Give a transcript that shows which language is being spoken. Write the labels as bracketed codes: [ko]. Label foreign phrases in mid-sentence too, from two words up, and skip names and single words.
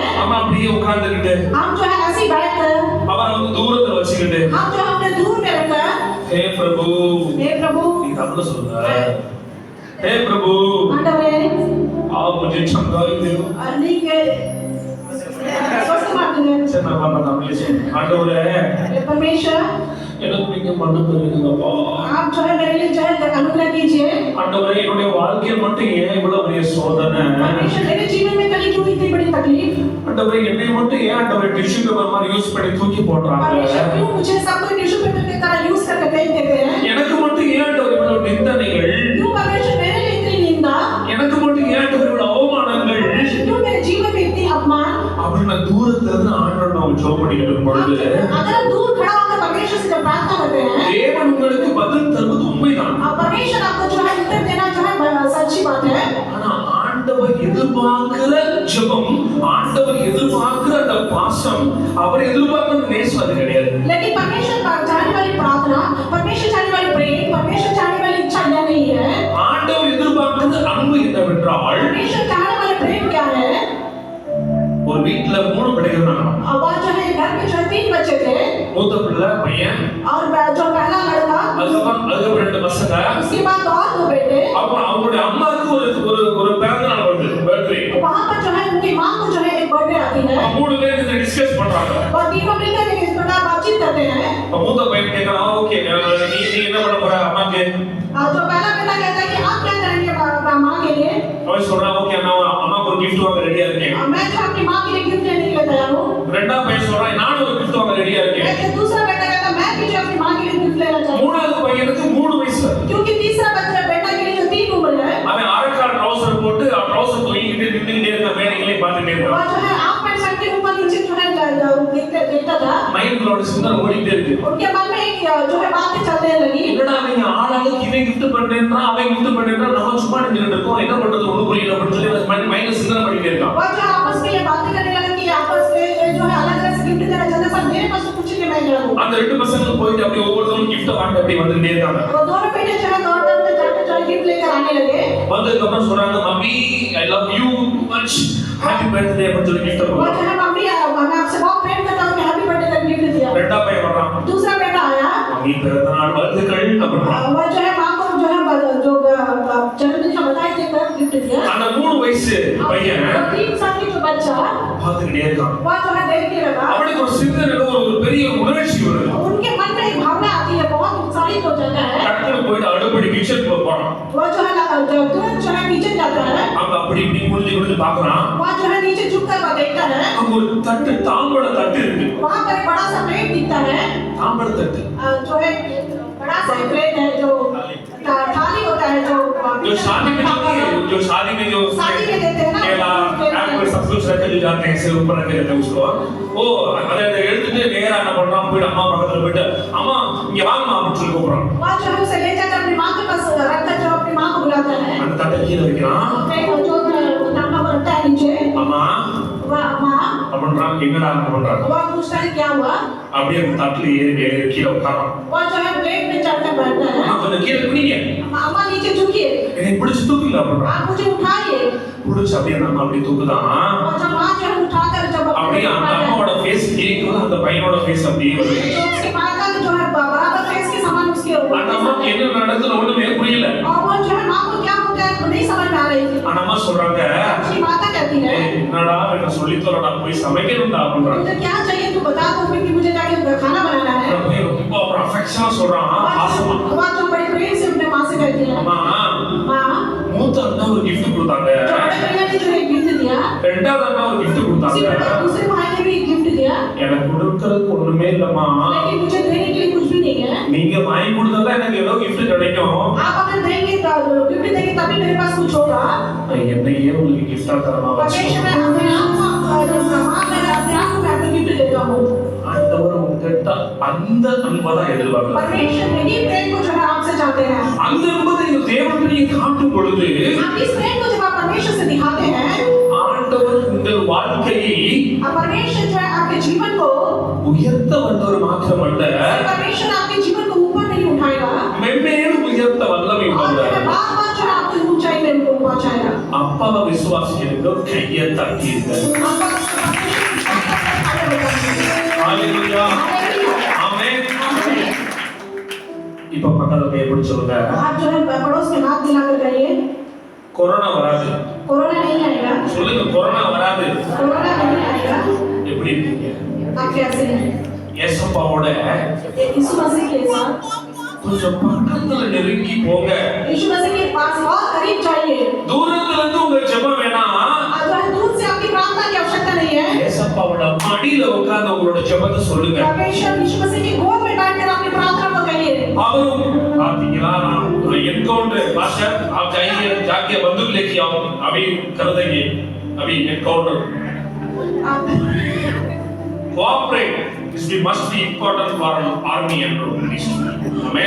[ta] நம்ம அப்படியே உட்கார்ந்துக்கிட்டு [hi] हम जो है ऐसे ही बैठकर [ta] அவரை வந்து தூரத்துல வச்சுக்கிட்டு [hi] हम जो है अपने दूर में रहकर हे प्रभु, हे प्रभु [ta] நீ தமிழ்ல சொல்லுங்க, [hi] हे प्रभु [ta] आंडवरे [hi] आप मुझे चंगाई दो. अन्नी के स्वस्थ मार्ग [ta] சரி நான் பண்ண தமிழ்ல சொல்றேன். ஆண்டவரே [hi] हे परमेश्वर [ta] எனக்கு நீங்க மன்னிப்பு கொடுங்கப்பா. [hi] आप जो है मेरे लिए जो है अनुग्रह कीजिए। [ta] ஆண்டவரே என்னுடைய வாழ்க்கையில் மட்டும் ஏன் இவ்வளவு பெரிய சோதனை? [hi] परमेश्वर मेरे जीवन में कभी क्यों इतनी बड़ी तकलीफ? [ta] ஆண்டவரே என்னை மட்டும் ஏன் ஆண்டவரே [en] tissue paper [ta] மாதிரி யூஸ் பண்ணி தூக்கி போடுறாங்க? [hi] परमेश्वर क्यों मुझे सब कोई [en] tissue paper [hi] की तरह यूज करके फेंक देते हैं? [ta] எனக்கு மட்டும் ஏன் ஆண்டவரே இவ்வளவு நிந்தனைகள்? [hi] क्यों परमेश्वर मेरे लिए इतनी निंदा? [ta] எனக்கு மட்டும் ஏன் ஆண்டவரே இவ்வளவு அவமானங்கள்? [hi] क्यों मेरे जीवन में इतनी अपमान? [ta] அப்படின்னு நான் தூரத்துல இருந்து ஆண்டவரை நான் ஜெபம் பண்ணிட்டு இருக்கும்பொழுது [hi] अगर हम दूर खड़ा होकर परमेश्वर से जब प्रार्थना करते हैं [ta] தேவன் உங்களுக்கு பதில் தருவது உண்மைதான். [hi] और परमेश्वर आपको जो है उत्तर देना जो है सच्ची बात है। [ta] ஆனா ஆண்டவர் எதிர்பார்க்கிற ஜெபம், ஆண்டவர் எதிர்பார்க்கிற அந்த பாசம், அவர் எதிர்பார்க்கிற நேசம் அது கிடையாது. [hi] लेकिन परमेश्वर चाहने वाली प्रार्थना, परमेश्वर चाहने वाली प्रेम, परमेश्वर चाहने वाली इच्छा यह नहीं है। [ta] ஆண்டவர் எதிர்பார்க்கிறது அன்பு என்னவென்றால், [hi] परमेश्वर चाहने वाली प्रेम क्या है? [ta] ஒரு வீட்ல 3 பிள்ளைகள் இருந்தாங்க. [hi] अब जो है घर में जो 3 बच्चे थे। [ta] மூத்த பிள்ளை பிள்ளை பையன், [hi] और जो पहला लड़का, [ta] அதுக்கப்புறம் 2 பசங்க. [hi] उसके बाद और 2 बेटे। [ta] அப்புறம் அவங்களுடைய அம்மாவுக்கு ஒரு பிறந்த நாள் வருது, பர்த்டே. [hi] वहाँ पर जो है उनकी माँ को जो है एक बर्थडे आती है [ta] 3 பேர் இதை டிஸ்கஸ் பண்றாங்க. [hi] और तीनों मिलकर इस प्रकार बातचीत करते हैं। [ta] மூத்த பையன் கேக்குறான், ஓகே நீ என்ன பண்ண போற அம்மாக்கு? [hi] जो पहला बेटा कहता है कि आप क्या करेंगे माँ के लिए? [ta] அவன் சொல்றான், ஓகே நான் அம்மாக்கு ஒரு gift வாங்க ரெடியா இருக்கேன். [hi] मैं जो अपनी माँ के लिए गिफ्ट लेने के लिए तैयार हूँ। [ta] ரெண்டாவது பையன் சொல்றான், நானும் ஒரு gift வாங்க ரெடியா இருக்கேன். [hi] दूसरा बेटा कहता मैं भी जो अपनी माँ के लिए गिफ्ट लेना चाहता हूँ। [ta] மூணாவது பையனுக்கு 3 வயசு. [hi] क्योंकि तीसरा बेटा के लिए जो 3 उम्र है, [ta] அவன் அரைக்கால் ட்ரவுசர் போட்டு ட்ரவுசர் தூக்கிட்டு நின்னுட்டே இருக்க வேலைகளை பார்த்துட்டே [hi] वो [ta] இருக்கான். [hi] जो है आप पैंट शर्ट के ऊपर नीचे जो है देखता था। [ta] மைண்ட்லோட சிந்தனை ஓடிட்டே இருக்கு. [hi] उनके मन में एक जो है बातें चलने लगी। [ta] என்னடா அவங்க ஆளாளுக்கு இவன் gift பண்றேன்றான், அவன் gift பண்றேன்றான், நம்ம சும்மா நின்னுட்டு இருக்கோம், என்ன பண்றது ஒண்ணும் புரியல அப்படின்னு சொல்லி மைண்ட்ல சிந்தனை பண்ணிட்டே இருக்கான். [hi] वो जो आपस में ये बातें करने लगे कि आपस में जो है अलग अलग गिफ्ट देना चाहते हैं, पर मेरे पास तो कुछ नहीं, मैं क्या करूं? [ta] அந்த 2 பசங்க போயிட்டு அப்படியே ஒவ்வொருத்தரும் gift வாங்கிட்டு அப்படியே வந்துட்டே இருக்காங்க. [hi] वो दोनों बेटे जो है दौड़ते जाते जो गिफ्ट लेकर आने लगे। [ta] வந்ததுக்கு அப்புறம் சொல்றாங்க, [en] mummy I love you much, happy birthday [ta] அப்படின்னு சொல்லி gift [hi] वो [ta] கொடுத்தாங்க. [hi] जो है मम्मी मैं आपसे बहुत प्रेम करता हूं कि [en] happy birthday [hi] का गिफ्ट दिया। [ta] ரெண்டாவது பையன் வர்றான், [hi] दूसरा बेटा आया, [ta] மம்மி பிறந்த நாள் வாழ்த்துக்கள் அப்படின்றான். [hi] वो जो है मां को जो है जो जन्मदिन का बधाई देकर गिफ्ट दिया। [ta] அந்த 3 வயசு பையன் [hi] 3 साल की जो बच्चा [ta] பார்த்துக்கிட்டே இருக்கான். [hi] वो जो है देखने लगा। [ta] அவனுக்கு ஒரு சிந்தனையில ஒரு பெரிய உணர்ச்சி வருது. [hi] उनके मन में एक भावना आती है, बहुत उत्साहित हो जाता है। [ta] டக்குனு போயிட்டு அடுப்படி கிச்சனுக்குள்ள போறான். [hi] वो जो है तुरंत जो है किचन जाता है। [ta] அங்க அப்படி இப்படி குனிஞ்சு பார்க்கறான். [hi] वो जो है नीचे झुककर वो देखता है। [ta] அங்க ஒரு தட்டு, தாம்பூல தட்டு இருக்கு. [hi] वहाँ पर एक बड़ा सा प्लेट दिखता है, [ta] தாம்பூல தட்டு [hi] जो है बड़ा सा प्लेट है, जो थाली होता है, जो शादी में जो शादी में देते हैं ना, केला एप्पल सब कुछ रख के जाते हैं, सिर ऊपर रख देते हैं उसको. [ta] ஓ அதை எடுத்துட்டு நேரா என்ன பண்றான், போய் அம்மா பக்கத்துல போயிட்டு அம்மா இங்க வாங்கம்மா அப்படின்னு சொல்லி கூப்பிடுறான். [hi] वो जो है उसे ले जाकर अपनी माँ के पास रखकर जो अपनी माँ को बुलाता है। [ta] அந்த தட்டை கீழே வைக்கிறான். [hi] जो तांबा रखता है नीचे, [ta] அம்மா [hi] वह माँ [ta] அப்படின்றான். என்னடா பண்றான்? [hi] वो पूछता है क्या हुआ? [ta] அப்படியே அந்த தட்டுல ஏறி கீழே உட்காரான். [hi] वो जो है प्लेट में चढ़कर बैठता है। [ta] கொஞ்சம் கீழே குனிங்க, [hi] अम्मा नीचे झुकिए, [ta] என்னை பிடிச்சு தூக்குங்க அப்படின்றான். [hi] आप मुझे उठाइए। [ta] பிடிச்சு அப்படியே நம்ம அப்படி தூக்குதான். [hi] और जब माँ जो है उठाकर जब [ta] அப்படியே அந்த அம்மாவோட ஃபேஸ் கேக்குது, அந்த பையனோட ஃபேஸ் அப்படியே வருது. [hi] तो उसकी माँ का जो है बराबर फेस के समान उसके [ta] அந்த அம்மாக்கு என்ன நடக்குதுன்னு ஒண்ணுமே புரியல. [hi] और वो जो है माँ को क्या होता है नहीं समझ में आ रही थी। [ta] அந்த அம்மா சொல்றாங்க, [hi] उसकी माता कहती है, [ta] என்னடா என்ன சொல்லி தரடா, போய் சமைக்கணும்டா அப்படின்றாங்க. [hi] मुझे क्या चाहिए तू बता दो, क्योंकि मुझे जाके खाना बनाना है। [ta] அப்படியே ரொம்ப ஒரு அஃபெக்ஷனா சொல்றான், பாசமா. [hi] वो जो बड़ी प्रेम से अपने माँ से कहती है, [ta] அம்மா [hi] माँ [ta] மூத்த அண்ணா ஒரு gift கொடுத்தாங்க, [hi] जो बड़े भैया ने जो एक गिफ्ट दिया, [ta] ரெண்டாவது அண்ணா ஒரு gift [hi] उसी [ta] கொடுத்தாங்க, [hi] प्रकार दूसरे भाई ने भी एक गिफ्ट दिया, [ta] எனக்கு கொடுக்கறதுக்கு ஒண்ணுமே இல்லம்மா, [hi] लेकिन मुझे देने के लिए कुछ भी नहीं है। [ta] நீங்க வாங்கி கொடுத்தா எனக்கு ஏதோ gift கிடைக்கும், [hi] आप अगर देंगे तो गिफ्ट देंगे तभी मेरे पास कुछ होगा। [ta] என்னையே உங்களுக்கு gift-ஆ தரமா [hi] परमेश्वर मैं अपने आप को गिफ्ट देता हूँ। [ta] ஆண்டவர் உங்ககிட்ட அந்த அன்பை தான் எதிர்பார்க்கிறார். [hi] परमेश्वर यही प्रेम को जो है आपसे चाहते हैं। [ta] அந்த அன்பை நீங்க தேவனுக்கு காட்டும் பொழுது [hi] आप इस प्रेम को जब आप परमेश्वर से दिखाते हैं, [ta] ஆண்டவர் உங்கள் வாழ்க்கையை [hi] परमेश्वर जो है आपके जीवन को, [ta] உயர்த்த வந்தவர் மாத்திரமல்ல, [hi] परमेश्वर आपके जीवन को ऊपर नहीं उठाएगा, [ta] மென்மேலும் உயர்த்த வல்லமை [hi] और [ta] உள்ளவர். [hi] बार-बार जो है आपकी ऊंचाई में उनको पहुंचाएगा। [ta] அப்பாவை விசுவாசிக்கிறதுக்கு கையை தட்டியிருக்க. ஹalleluya, ஆமென். இப்ப பக்கத்துல எப்படி சொல்லுங்க, [hi] आप जो है पड़ोस में हाथ मिलाकर कहिए, [ta] கொரோனா வராது. [hi] कोरोना नहीं आएगा, [ta] சொல்லுங்க, கொரோனா வராது. [hi] कोरोना नहीं आएगा। [ta] எப்படி இருக்கீங்க? [hi] आप कैसे हैं? [ta] ஏசப்பாவோட [hi] यीशु मसीह के साथ [ta] கொஞ்சம் பக்கத்துல நெருங்கி போங்க. [hi] यीशु मसीह के पास और करीब जाइए। [ta] தூரத்துல இருந்து உங்க ஜெபம் வேணாம், [hi] जो है दूर से आपकी प्रार्थना की आवश्यकता नहीं है। [ta] ஏசப்பாவோட மடியில உட்கார்ந்து உங்களோட ஜெபத்தை சொல்லுங்க. [hi] परमेश्वर यीशु मसीह की गोद में बैठकर अपनी प्रार्थना को कहिए। [ta] அவரும் பாத்தீங்களா, நான் [en] encounter master [hi] आप जाइए, जाके बंदूक लेके आओ, अभी कर देंगे, अभी [en] encounter cooperate, this must be important for army and police. [hi] आमेन.